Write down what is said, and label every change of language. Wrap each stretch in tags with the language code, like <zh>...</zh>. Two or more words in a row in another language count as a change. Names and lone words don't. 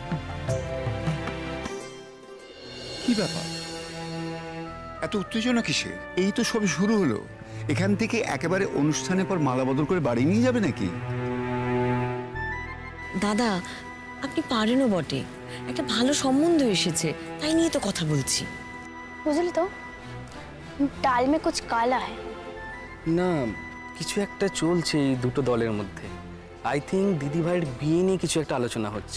<bn>কি ব্যাপার, এত উত্তেজনা কিসে? এই তো সবে শুরু হলো, এখান থেকে একেবারে অনুষ্ঠানের পর মালা বদল করে বাড়ি নিয়ে যাবে নাকি? দাদা, আপনি পারেনও বটে, একটা ভালো সম্বন্ধ এসেছে, তাই নিয়ে তো কথা বলছি।</bn> <hi>बुझली तो दाल में कुछ काला है।</hi> <bn>না, কিছু একটা চলছে এই দুটো দলের মধ্যে।</bn> <en>I think</en> <bn>দিদিভাইয়ের বিয়ে নিয়ে কিছু একটা আলোচনা হচ্ছে।</bn>